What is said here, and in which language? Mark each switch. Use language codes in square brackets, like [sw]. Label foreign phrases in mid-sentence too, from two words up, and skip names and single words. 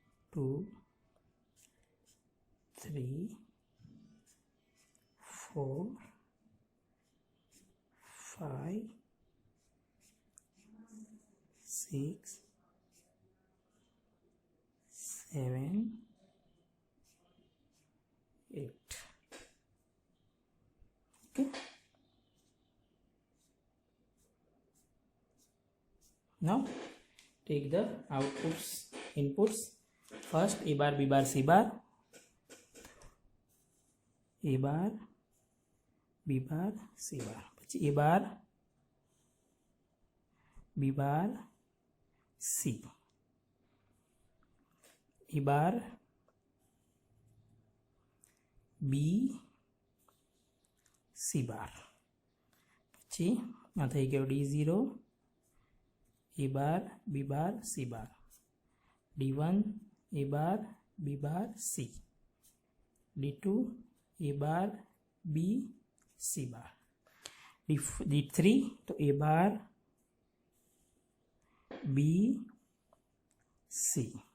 [en] 2 3 4 5 6 7 8. Okay. Now take the inputs. First A bar, B bar, C bar. A bar, B bar, C bar. પછી A bar, B bar, C. A bar, B, C bar. [gu] પછી આ થઈ ગયો [en] D0, A bar, B bar, C bar. D1, A bar, B bar, C. D2, A bar, B, C bar. D3 तो A bar, B, C.